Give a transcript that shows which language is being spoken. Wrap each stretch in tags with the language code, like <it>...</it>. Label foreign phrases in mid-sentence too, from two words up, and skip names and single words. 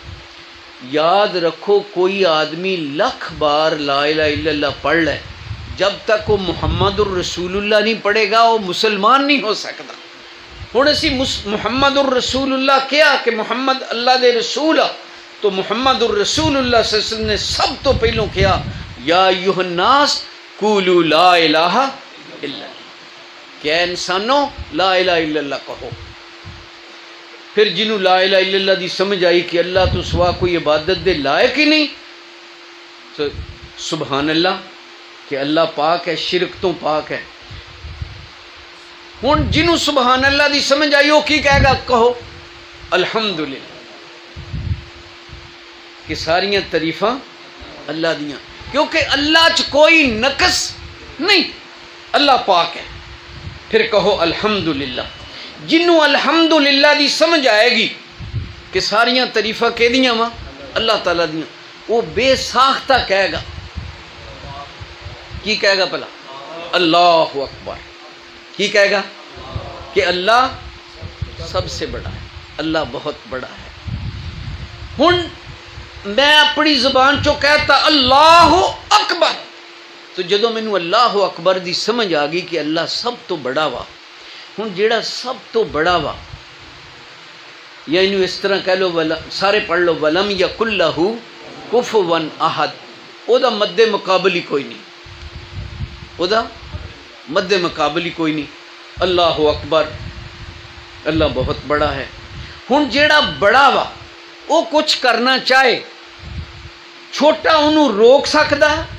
<ur>یاد رکھو کوئی آدمی 1,00,000 بار</ur> <ar>لا الہ الا اللہ</ar> <ur>پڑھ لے، جب تک وہ</ur> <ar>محمد الرسول اللہ</ar> <ur>نہیں پڑھے گا وہ مسلمان نہیں ہو سکتا.</ur> <pa>ہوں اسی</pa> <ar>محمد الرسول اللہ</ar> <pa>کیا کہ محمد اللہ دے رسول آ، تو</pa> <ar>محمد الرسول اللہ صلی اللہ علیہ وسلم</ar> <pa>نے سب تو پہلوں کیا</pa> <ar>یا ایھا الناس قولوا لا الہ الا اللہ،</ar> <pa>کہ اے انسانوں</pa> <ar>لا الہ الا اللہ</ar> <pa>کہو. پھر جنہوں</pa> <ar>لا الہ الا اللہ</ar> <pa>دی سمجھ آئی کہ اللہ تو سوا کوئی عبادت دے لائق ہی نہیں، تو</pa> <ar>سبحان اللہ</ar> <pa>کہ اللہ پاک ہے، شرک تو پاک ہے. ہوں جنہوں</pa> <ar>سبحان اللہ</ar> <pa>دی سمجھ آئی وہ کی کہے گا؟ کہو الحمدللہ، کہ ساریاں تعریفاں اللہ دیاں، کیونکہ اللہ چ کوئی نقص نہیں، اللہ پاک ہے. پھر کہو الحمدللہ. جنہوں الحمدللہ دی سمجھ آئے گی کہ ساریاں تعریفاں کہ دیاں وا اللہ تعالیٰ دیاں، وہ بے ساختہ کہے گا. کی کہے گا پہلا؟</pa> <ar>اللہ اکبر.</ar> <pa>کی کہے گا؟</pa> <ur>کہ اللہ سب سے بڑا ہے، اللہ بہت بڑا ہے.</ur> <pa>ہن میں اپنی زبان چو کہتا</pa> <ar>اللہ اکبر،</ar> <pa>تو جدو مینوں</pa> <ar>اللہ اکبر</ar> <pa>دی سمجھ آ گئی کہ اللہ سب تو بڑا وا. ہن جیڑا سب تو بڑا وا، یا انہوں اس طرح کہہ لو، سارے پڑھ لو،</pa> <ar>ولم یکن لہ کفوا احد،</ar> <pa>او دا مد مقابل ہی کوئی نہیں، او دا مد مقابل ہی کوئی نہیں.</pa> <ar>اللہ اکبر،</ar> <ur>اللہ بہت بڑا ہے.</ur> <pa>ہن جیڑا بڑا وا وہ کچھ کرنا چاہے، چھوٹا انہوں روک سکدا؟</pa>